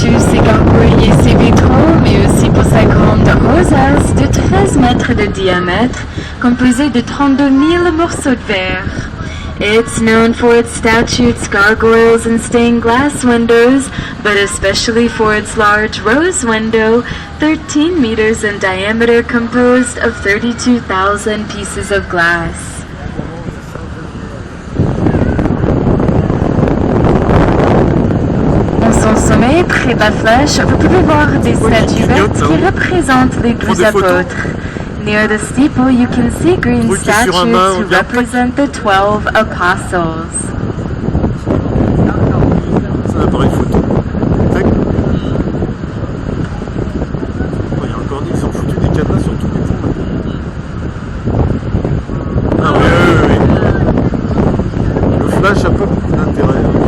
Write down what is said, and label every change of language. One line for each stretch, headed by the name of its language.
French: Ses gargouilles et ses vitraux, mais aussi pour sa grande rosace de 13 mètres de diamètre, composée de 32 000 morceaux de verre.
English: It's known for its statues, gargoyles, and stained glass windows, but especially for its large rose window, 13 meters in diameter, composed of 32,000 pieces of glass.
French: Son sommet, près de la flèche, vous pouvez voir des statuettes qui représentent les 12 apôtres.
English: Near the steeple, you can see green statues who represent the 12 apostles.
French: C'est un appareil photo. Tac. Oh, il y a encore dit qu'ils ont foutu des cadenas sur tous les ponts. Ah oui. Le flash a pas beaucoup d'intérêt.